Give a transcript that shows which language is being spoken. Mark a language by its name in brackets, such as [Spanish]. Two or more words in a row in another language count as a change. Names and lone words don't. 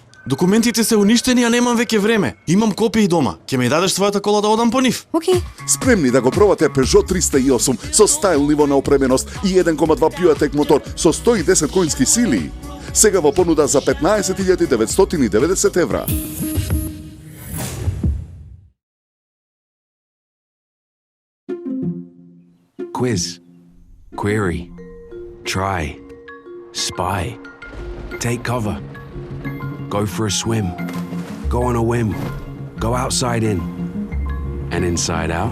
[Macedonian] Документите се уништени, а немам веќе време. Имам копии дома. Ќе ми дадеш својата кола да одам по нив? Океј. Спремни да го пробате Peugeot 308 со стайл ниво на опременост и 1,2 PureTech мотор со 110 коњски сили. Сега во понуда за 15.990 евра. [English] Quiz, query, try, spy, take cover, go for a swim, go on a whim, go outside in, and inside out.